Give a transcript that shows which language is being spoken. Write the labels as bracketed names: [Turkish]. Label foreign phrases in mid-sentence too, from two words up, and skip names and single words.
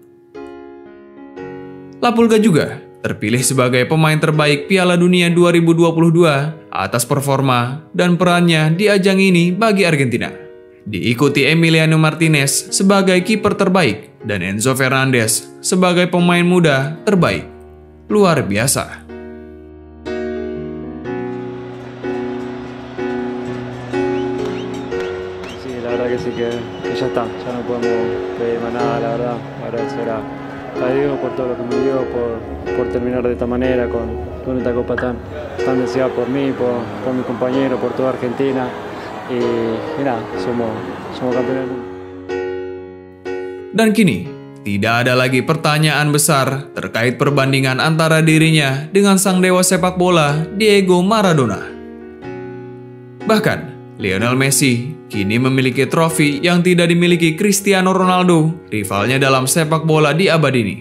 [Indonesian] La Pulga juga terpilih sebagai pemain terbaik Piala Dunia 2022 atas performa dan perannya di ajang ini bagi Argentina. Diikuti Emiliano Martinez sebagai kiper terbaik dan Enzo Fernandez sebagai pemain muda terbaik. Luar biasa. [Spanish] Que sí que ya está, ya no podemos pedir más nada, la verdad, agradecer a Diego por todo lo que me dio, por terminar de esta manera con esta copa tan deseada por mí, por mi compañero, por toda Argentina y nada, somos campeones del mundo. [Indonesian] Dan kini, tidak ada lagi pertanyaan besar terkait perbandingan antara dirinya dengan sang dewa sepak bola Diego Maradona. Bahkan, Lionel Messi kini memiliki trofi yang tidak dimiliki Cristiano Ronaldo, rivalnya dalam sepak bola di abad ini.